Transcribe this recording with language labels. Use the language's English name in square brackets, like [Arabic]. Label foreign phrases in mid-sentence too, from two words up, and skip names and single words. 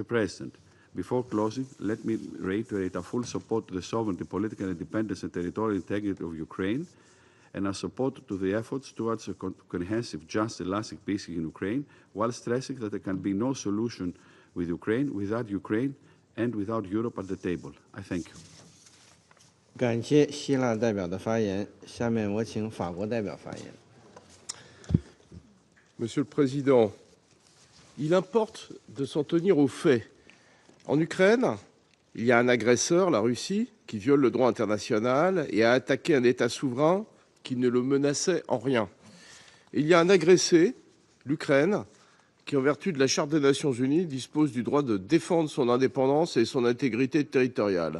[English] President, before closing, let me reiterate our full support to the sovereignty, political independence, and territorial integrity of Ukraine, and our support to the efforts towards a comprehensive, just, and lasting peace in Ukraine, while stressing that there can be no solution with Ukraine without and without Europe at the table. I thank you. [Chinese] 感谢希腊代表的发言。下面我请法国代表发言。 [French] Monsieur le Président, il importe de s'en tenir aux faits. En Ukraine, il y a un agresseur, la Russie, qui viole le droit international et a attaqué un État souverain qui ne le menaçait en rien. Et il y a un agressé, l'Ukraine, qui, en vertu de la Charte des Nations Unies, dispose du droit de défendre son indépendance et son intégrité territoriale.